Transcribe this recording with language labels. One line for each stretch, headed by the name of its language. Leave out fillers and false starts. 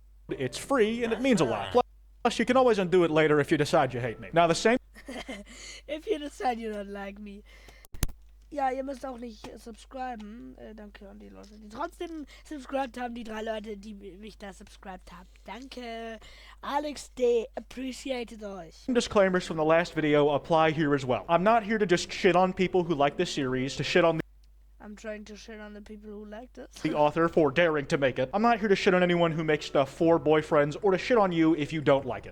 English: It's free and it means a lot. Plus, you can always undo it later if you decide you hate me. Now, the same... If you decide you don't like me.
German: Ja, ihr müsst auch nicht subscriben. Danke an die Leute, die trotzdem subscribed haben. Die 3 Leute, die mich da subscribed haben. Danke. Alex D. appreciated euch.
English: Disclaimers from the last video apply here as well. I'm not here to just shit on people who like this series, to shit on I'm trying to shit on the people who like this. the author for daring to make it. I'm not here to shit on anyone who makes stuff for boyfriends or to shit on you if you don't like it.